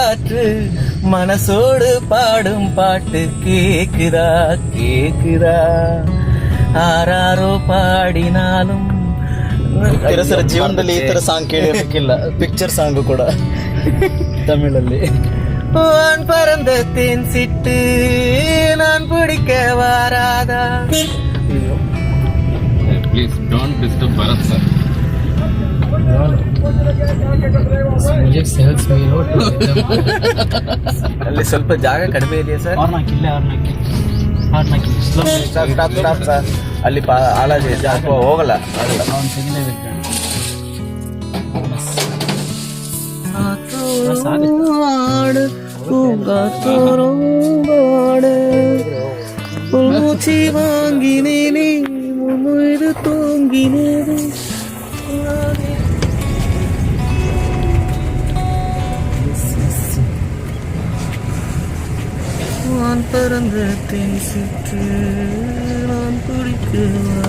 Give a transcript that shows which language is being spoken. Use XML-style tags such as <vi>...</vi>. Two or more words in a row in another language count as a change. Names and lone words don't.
<ta>காற்று மனசோடு பாடும் பாட்டு கேக்குதா கேக்குதா ஆராரோ பாடினாலும்</ta> <kn>ಸರ್ ಜೀವನದಲ್ಲಿ ಈ ತರ ಸಾಂಗ್ ಕೇಳಿರ್ಲಿಕ್ಕಿಲ್ಲ.</kn> <en>picture song</en> <kn>ಕೂಡ ತಮಿಳಲ್ಲಿ.</kn> <ta>வான் பறந்த தேன் சிட்டு நான் பிடிக்க வாராதா.</ta> <en>please don't disturb Bharat sir.</en> <kn>ಅಲ್ಲಿ ಸ್ವಲ್ಪ ಜಾಗ ಕಡಿಮೆ ಇದೆಯಾ ಸರ್?</kn> <en>stop sir.</en> <kn>ಅಲ್ಲಿ ಆಳಾಗಿ ಜಾಗ ಹೋಗಲ್ಲ.</kn> <ta>பூச்சி வாங்கினேனே முன்னுயிர் தூங்கினேனே. நான் பறந்த தேன் சிட்டு நான் பிடிக்கவா.</ta>